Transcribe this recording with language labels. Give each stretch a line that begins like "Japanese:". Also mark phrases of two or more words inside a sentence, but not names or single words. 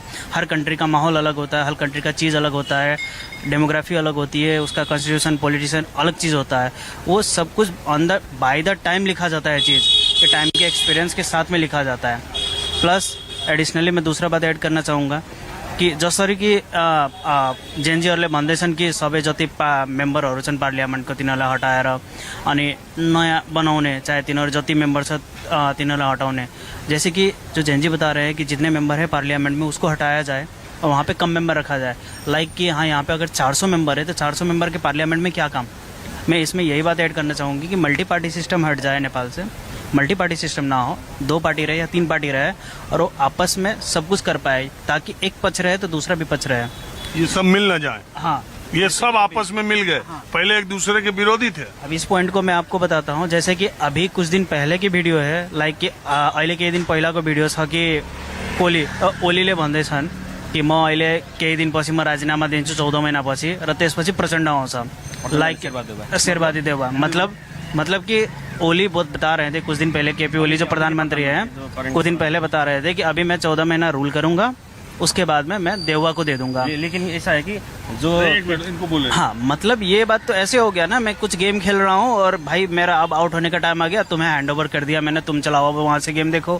Hindi: हर कंट्री का माहौल अलग होता है, हर कंट्री का चीज़ अलग होता है, डेमोग्राफी अलग होती है, उसका
English: constitution politician
Hindi: अलग चीज़ होता है। वो सब कुछ अंदर
English: by the time
Hindi: लिखा जाता है, चीज़ के टाइम के एक्सपीरियंस के साथ में लिखा जाता है।
English: plus additionally
Hindi: मैं दूसरा बात ऐड करना चाहूँगा कि
Nepali: जसरी कि जेनजीहरूले भन्दैछन् कि सबै जति मेम्बरहरू छन् पार्लियामेन्टको तिनीहरूलाई हटाएर अनि नयाँ बनाउने, चाहे तिनीहरू जति मेम्बर छ तिनीहरूलाई हटाउने।
Hindi: जैसे कि जो जेनजी बता रहे हैं कि जितने मेम्बर है पार्लियामेंट में उसको हटाया जाए और वहाँ पे कम मेंबर रखा जाए। लाइक कि हाँ, यहाँ पे अगर 400 मेंबर है तो 400 मेंबर के पार्लियामेंट में क्या काम। मैं इसमें यही बात ऐड करना चाहूँगी कि
English: multi party system
Hindi: हट जाए नेपाल से,
English: multi party system
Hindi: ना हो, 2 पार्टी रहे या 3 पार्टी रहे और वो आपस में सब कुछ कर पाए, ताकि एक पक्ष रहे तो दूसरा भी पक्ष रहे। ये सब मिल न जाए। हाँ, ये सब आपस में मिल गए। हाँ। पहले एक दूसरे के विरोधी थे। अब इस पॉइंट को मैं आपको बताता हूँ। जैसे कि अभी कुछ दिन पहले की वीडियो है,
Nepali: लाइक कि अहिले केही दिन पहिलाको भिडियो छ कि ओलीले भन्दैछन् कि म अहिले केही दिनपछि म राजीनामा दिन्छु 14 महिनापछि र त्यसपछि प्रचण्ड आउँछ, लाइक शेरबहादुर देउवा।
Hindi: मतलब कि ओली बहुत बता रहे थे कुछ दिन पहले, केपी ओली जो प्रधानमंत्री हैं कुछ दिन पहले बता रहे थे कि अभी मैं 14 महीना रूल करूंगा, उसके बाद में मैं देउवा को दे दूंगा। लेकिन ऐसा है कि जो एक मिनट इनको बोले। हाँ, मतलब ये बात तो ऐसे हो गया ना, मैं कुछ गेम खेल रहा हूँ और भाई मेरा अब आउट होने का टाइम आ गया, तुम्हें
English: hand over
Hindi: कर दिया मैंने, तुम चलाओ वहां से गेम देखो।